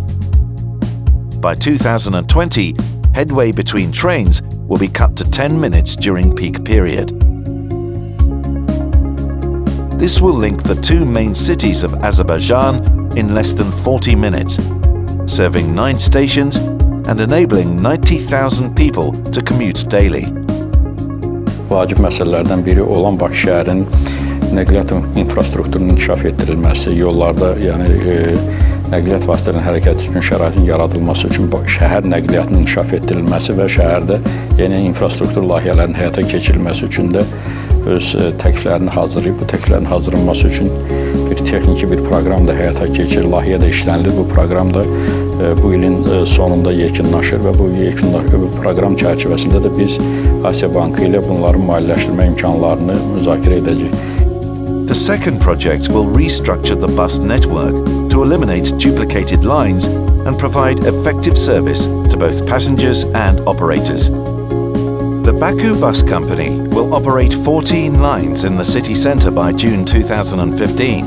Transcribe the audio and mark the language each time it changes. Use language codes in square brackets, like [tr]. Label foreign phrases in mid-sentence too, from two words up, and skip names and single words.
[en] By 2020, headway between trains will be cut to 10 minutes during peak period. This will link the two main cities of Azerbaijan in less than 40 minutes, serving 9 stations and enabling 90,000 people to commute daily. [az] Vacib məsələlərdən biri olan Bakı şəhərinin nəqliyyat infrastrukturunun inkişaf etdirilməsi, yollarda, nəqliyyat vasitələrinin hərəkəti üçün şəraitin yaradılması üçün şəhər nəqliyyatının inkişaf etdirilməsi və şəhərdə yeni infrastruktur layihələrinin həyata keçirilməsi üçün də öz təkliflərini hazırlayıb. Bu təkliflərin hazırlanması üçün bir texniki bir proqram da həyata keçirilir, layihə də işlənilir. Bu proqram da bu ilin sonunda yekunlaşır və bu proqram çərçivəsində də biz Asiya Bankı ilə bunların maliyyələşdirmə imkanlarını müzakirə edəcəyik. [en] The second project will restructure the bus network to eliminate duplicated lines and provide effective service to both passengers and operators. The Baku Bus Company will operate 14 lines in the city centre by June 2015.